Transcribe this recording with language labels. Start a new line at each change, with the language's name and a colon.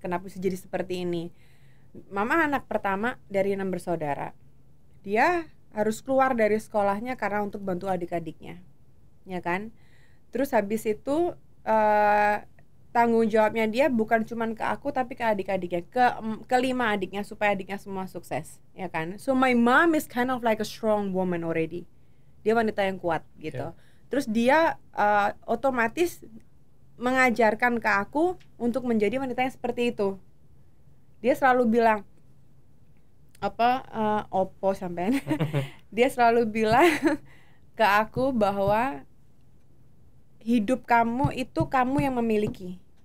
Indonesian: Kenapa bisa jadi seperti ini? Mama anak pertama dari 6 bersaudara. Dia harus keluar dari sekolahnya karena untuk bantu adik-adiknya, ya kan. Terus habis itu tanggung jawabnya dia bukan cuman ke aku tapi ke adik-adiknya, kelima adiknya, supaya adiknya semua sukses, ya kan.
English: So my mom is kind of like a strong woman already.
Indonesian: Dia wanita yang kuat gitu. Terus dia otomatis mengajarkan ke aku untuk menjadi wanita yang seperti itu. Dia selalu bilang
Javanese: opo sampean.
Indonesian: Dia selalu bilang ke aku bahwa hidup kamu itu kamu yang memiliki.